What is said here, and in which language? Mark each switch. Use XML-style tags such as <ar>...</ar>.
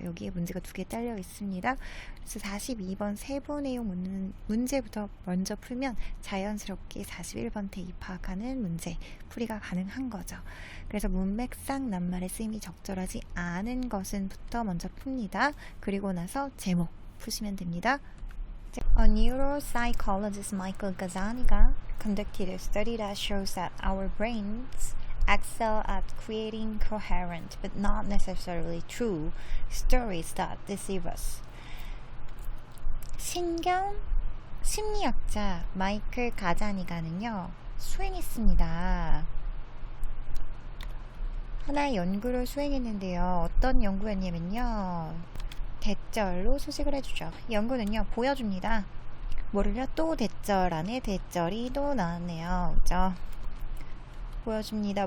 <ko>여기에 문제가 2개 딸려 있습니다. 그래서 42번 세부 내용 문제부터 먼저 풀면 자연스럽게 41번 테 입학하는 문제 풀이가 가능한 거죠. 그래서 문맥상 낱말의 쓰임이 적절하지 않은 것은부터 먼저 풉니다. 그리고 나서 제목 푸시면 됩니다.</ko> <en>A neuropsychologist Michael Gazzaniga conducted a study that shows that our brains excel at creating coherent but not necessarily true stories that deceive us.</en> <ko>심리학자 마이클 가자니가는요, 수행했습니다. 하나의 연구를 수행했는데요. 어떤 연구였냐면요, 대절로 소식을 해주죠. 연구는요, 보여줍니다. 뭐를요? 또 대절 안에 대절이 또 나왔네요. 그죠? 보여줍니다.</ko>